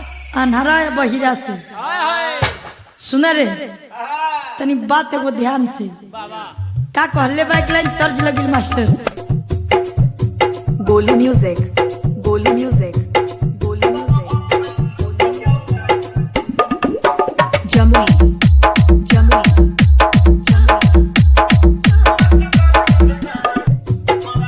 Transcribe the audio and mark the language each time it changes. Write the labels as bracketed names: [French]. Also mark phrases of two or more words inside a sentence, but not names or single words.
[Bhojpuri] अन्हरा या बहिरा से हाय हाय सुना रे तनी बात एगो ध्यान से बाबा का कहले बाइक लाइन तर्ज लगिल मास्टर Goli Music, Goli Music, Goli Music. Jamui, Jamui, Jamui.